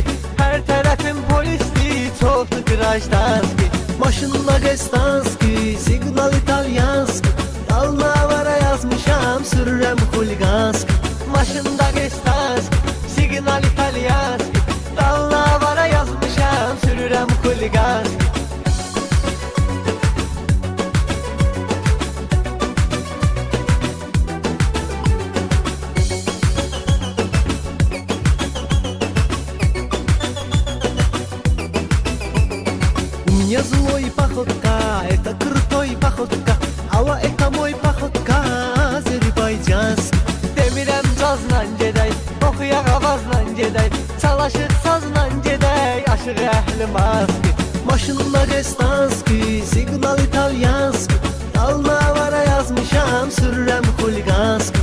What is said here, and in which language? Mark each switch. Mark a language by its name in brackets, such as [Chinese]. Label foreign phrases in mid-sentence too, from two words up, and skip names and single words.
[Azerbaijani] Hər tərəfim polisli, çoxdu qırajdanski. Maşında Gestanski, signal İtalyanski, Dalnavara yazmışam, sürürəm huliganski. Maşında Gestanski, signal İtalyanski, Dalnavara yazmışam, sürürəm huliganski. [Russian] Мне злой походка, это крутой походка, Ала это мой походка, [Azerbaijani] Azerbaycanski. Demirəm cazla gedək, oxuyaq avazla gedək, Çalışıq sazla gedək, aşıq əhli maski. Maşında Gestanski, signal İtalyanski, Dalnavara yazmışam, sürürəm huliganski.